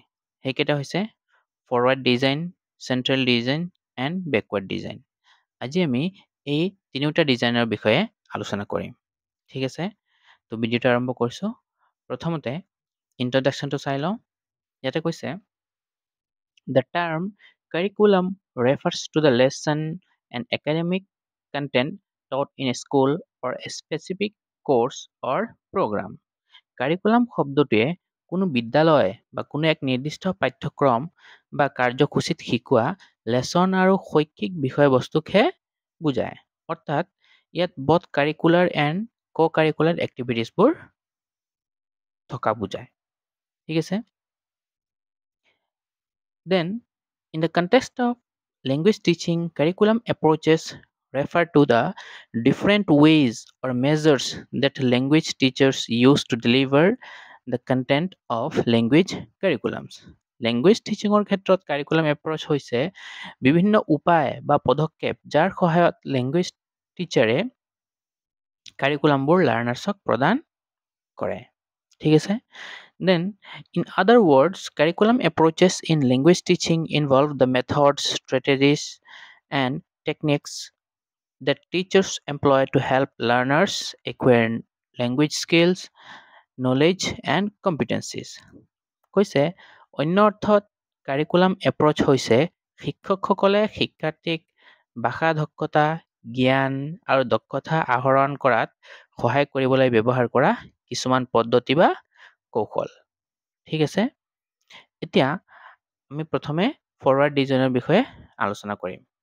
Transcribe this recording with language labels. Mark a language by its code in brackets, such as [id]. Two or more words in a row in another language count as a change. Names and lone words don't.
[as] সেইকেইটা হৈছে [en] forward design, central design and backward design. [as] আজি আমি এই তিনিওটা ডিজাইনৰ বিষয়ে আলোচনা কৰিম। ঠিক আছে, তো ভিডিঅ'টো আৰম্ভ কৰিছোঁ। প্ৰথমতে ইন্ট্ৰডাকশ্যনটো চাই লওঁ। ইয়াতে কৈছে [en] The term curriculum refers to the lesson and academic content taught in a school or a specific course or program. [as] কাৰিকুলাম শব্দটোৱে কোনো বিদ্যালয় বা কোনো এক নিৰ্দিষ্ট পাঠ্যক্ৰম বা কাৰ্যসূচীত শিকোৱা লেচন আৰু শৈক্ষিক বিষয়বস্তুকহে বুজায়। অৰ্থাৎ ইয়াত [en] both curricular and co-curricular activities [as] থকা বুজায়। ঠিক আছে, [en] then in the context of language teaching, curriculum approaches refer to the different ways or measures that language teachers use to deliver the content of language curriculums. language teaching [as] ক্ষেত্ৰত [en] curriculum approach [as] হৈছে বিভিন্ন উপায় বা পদক্ষেপ যাৰ সহায়ত [en] language teacher [as] কাৰিকুলামবোৰ লাৰ্নাৰ্ছক প্ৰদান কৰে। ঠিক আছে, [en] then in other words, curriculum approaches in language teaching involve the methods, strategies and techniques that teachers employ to help learners acquire language skills, knowledge and competencies. [as] কৈছে অন্য অৰ্থত [en] curriculum approach [as] হৈছে শিক্ষকসকলে শিক্ষাৰ্থীক ভাষা দক্ষতা, জ্ঞান আৰু দক্ষতা আহৰণ কৰাত সহায় কৰিবলৈ ব্যৱহাৰ কৰা কিছুমান পদ্ধতি বা কৌশল। ঠিক আছে, এতিয়া আমি প্ৰথমে [en] forward design [as] বিষয়ে আলোচনা কৰিম।